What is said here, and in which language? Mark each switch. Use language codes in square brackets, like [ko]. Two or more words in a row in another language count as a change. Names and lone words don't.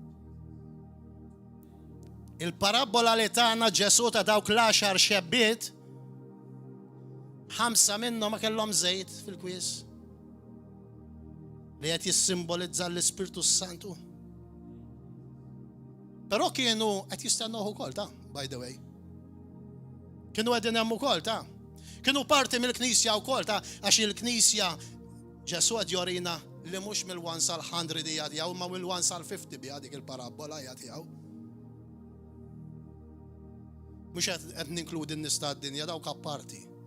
[mt] Il-parabola li tagħna Ġesu ta' dawk l-10 xebbiet, 5 minnhom ma kellhom żejt fil-kwies li qed jissimbolizza l-Ispirtu Santu. Però kienu qed jistennuh ukoll ta' [en] by the way. [mt] Kienu qegħdin hemm ukoll ta'. Kienu parti mill-Knisja wkoll ta' għax il-Knisja Ġesu qed jorina li mhux mill-1 sal-100 hija tiegħu ma mill-1 sal-50 bija dik il-parabola hija tiegħu. Mhux qed ninkludi n-nies tad-dinja dawk apparti.